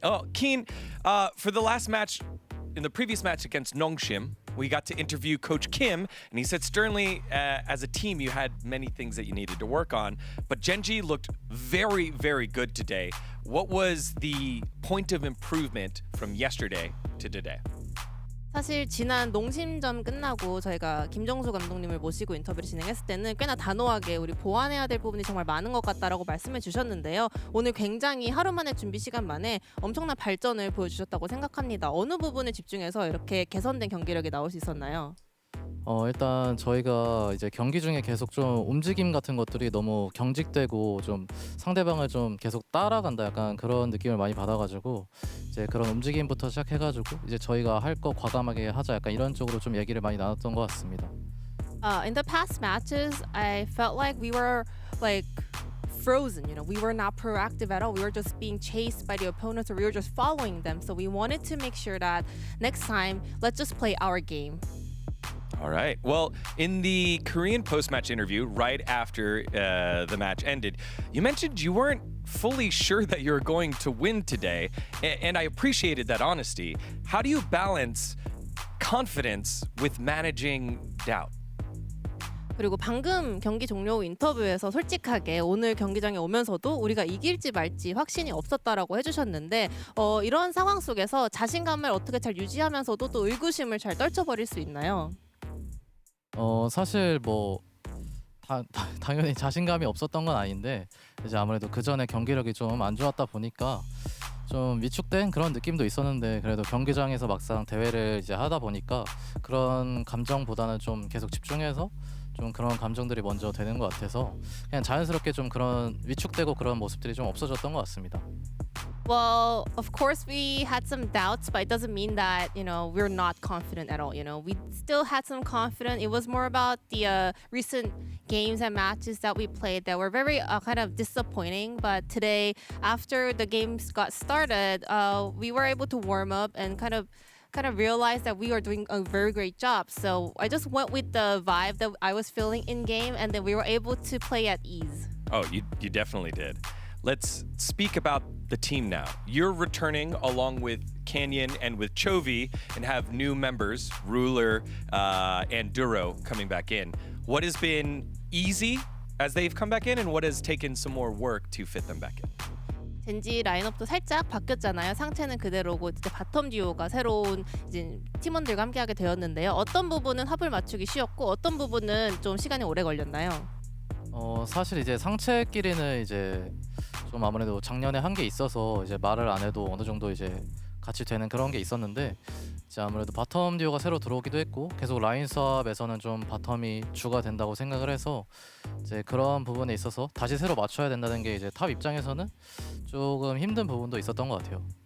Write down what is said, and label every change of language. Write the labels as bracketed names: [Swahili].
[English] Oh, Keen, for the last match, in the previous match against Nongshim, we got to interview Coach Kim, and he said sternly, as a team, you had many things that you needed to work on, but Genji looked very, very good today. What was the point of improvement from yesterday to today? [Korean] 사실 지난 농심전 끝나고 저희가 김정수 감독님을 모시고 인터뷰를 진행했을 때는 꽤나 단호하게 우리 보완해야 될 부분이 정말 많은 것 같다라고 말씀해 주셨는데요. 오늘 굉장히 하루 만에 준비 시간 만에 엄청난 발전을 보여주셨다고 생각합니다. 어느 부분에 집중해서 이렇게 개선된 경기력이 나올 수 있었나요? 일단 저희가 이제 경기 중에 계속 좀 움직임 같은 것들이 너무 경직되고 좀 상대방을 좀 계속 따라간다 약간 그런 느낌을 많이 받아가지고 이제 그런 움직임부터 시작해가지고 이제 저희가 할 거 과감하게 하자 약간 이런 쪽으로 좀 얘기를 많이 나눴던 것 같습니다. [English] In the past matches, I felt like we were like frozen, you know, we were not proactive at all. We were just being chased by the opponents, or we were just following them. So we wanted to make sure that next time, let's just play our game. All right. Well, in the Korean post-match interview, right after the match ended, you mentioned you weren't fully sure that you were going to win today, and I appreciated that honesty. How do you balance confidence with managing doubt? [Korean] 그리고 방금 경기 종료 후 인터뷰에서 솔직하게 오늘 경기장에 오면서도 우리가 이길지 말지 확신이 없었다라고 해주셨는데 이런 상황 속에서 자신감을 어떻게 잘 유지하면서도 또 의구심을 잘 떨쳐버릴 수 있나요? 사실 뭐 당연히 자신감이 없었던 건 아닌데 이제 아무래도 그 전에 경기력이 좀 안 좋았다 보니까 좀 위축된 그런 느낌도 있었는데 그래도 경기장에서 막상 대회를 이제 하다 보니까 그런 감정보다는 좀 계속 집중해서 좀 그런 감정들이 먼저 되는 것 같아서 그냥 자연스럽게 좀 그런 위축되고 그런 모습들이 좀 없어졌던 것 같습니다. [English] Well, of course we had some doubts, but it doesn't mean that, you know, we're not confident at all, you know. We still had some confidence. It was more about the recent games and matches that we played that were very kind of disappointing, but today after the games got started, we were able to warm up and kind of realized that we are doing a very great job. So I just went with the vibe that I was feeling in game, and then we were able to play at ease. Oh, you definitely did. Let's speak about the team now. You're returning along with Canyon and with Chovy and have new members, Ruler and Duro, coming back in. What has been easy as they've come back in, and what has taken some more work to fit them back in? [Korean] 젠지 라인업도 살짝 바뀌었잖아요. 상체는 그대로고 이제 바텀 듀오가 새로운 이제 팀원들과 함께하게 되었는데요. 어떤 부분은 합을 맞추기 쉬웠고 어떤 부분은 좀 시간이 오래 걸렸나요? 사실 이제 상체끼리는 이제 좀 아무래도 작년에 한 게 있어서 이제 말을 안 해도 어느 정도 이제 같이 되는 그런 게 있었는데 이제 아무래도 바텀 듀오가 새로 들어오기도 했고 계속 라인 수업에서는 좀 바텀이 주가 된다고 생각을 해서 이제 그런 부분에 있어서 다시 새로 맞춰야 된다는 게 이제 탑 입장에서는 조금 힘든 부분도 있었던 것 같아요.